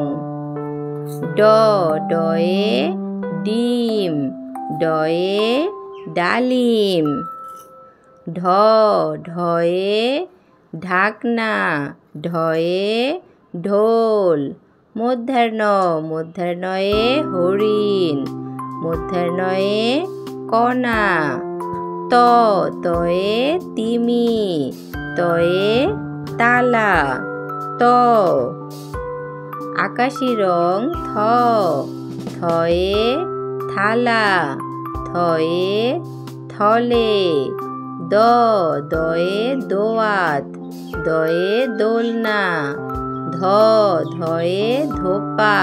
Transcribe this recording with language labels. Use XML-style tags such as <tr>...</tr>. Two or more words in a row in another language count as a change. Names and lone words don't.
<bn>ড, ডয়ে ডিম। ডয়ে ডালিম। ঢ, ঢয়ে ঢাকনা। ঢয়ে ঢোল। মূর্ধন্য, মূর্ধন্যয়ে হরিণ। মূর্ধন্যয়ে কণা। ত, তয়ে তিমি। তয়ে তালা। ত, আকাশি রং। থ, থয়ে থালা। থয়ে থলে। দ, দয়ে দোয়াত। দয়ে দোলনা। ধ, ধয়ে ধোপা।</bn>